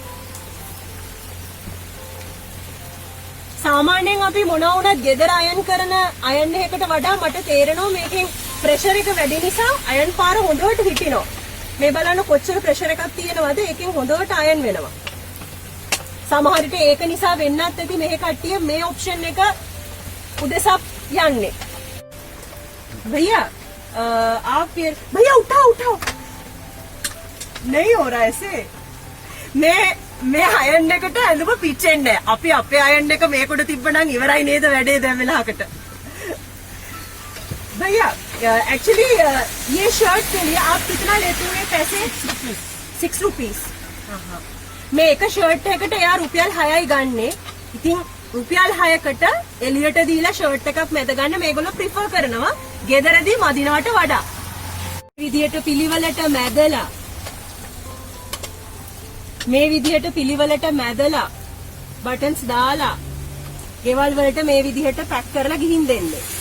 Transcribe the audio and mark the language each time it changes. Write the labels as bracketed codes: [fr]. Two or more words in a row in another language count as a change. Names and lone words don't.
[si] සාමාන්‍යයෙන් අපි මොනවා වුණත් ගෙදර අයන් කරන අයන් එකකට වඩා මට තේරෙනවා මේකෙන් ප්‍රෙෂර් එක වැඩි නිසා අයන් පාර හොඳට හිටිනවා. මේ බලන්න කොච්චර ප්‍රෙෂර් එකක් තියෙනවද? ඒකෙන් හොඳට අයන් වෙනවා. සමහර විට ඒක නිසා වෙන්නත් ඇති මේ කට්ටිය මේ ඔප්ෂන් එක උදෙසා යන්නේ. [hi] भैया आप फिर भैया उठाओ नहीं हो रहा ऐसे. [si] मैं අයන් එකට ඇඳුම පිච්චෙන්නේ නැහැ. අපි අපේ අයන් එක මේකට තිබ්බනම් ඉවරයි නේද වැඩේ දැන් වෙලාවකට. [hi] भैया एक्चुअली ये शर्ट के लिए आप कितना लेते हो पैसे? [en] 6 rupees. [si] මේ එක ෂර්ට් එකකට එයා රුපියල් 6යි ගන්නෙ. ඉතින් රුපියල් 6කට එළියට දීලා ෂර්ට් එකක් මැද ගන්න මේගොල්ලෝ ප්‍රිෆර් කරනවා ගෙදරදී මදිනවට වඩා. විදියට පිළිවෙලට මැදලා මේ විදියට පිළිවෙලට මැදලා බටන්ස් දාලා ගෙවල් වලට මේ විදියට පැක් කරලා ගිහින් දෙන්නේ.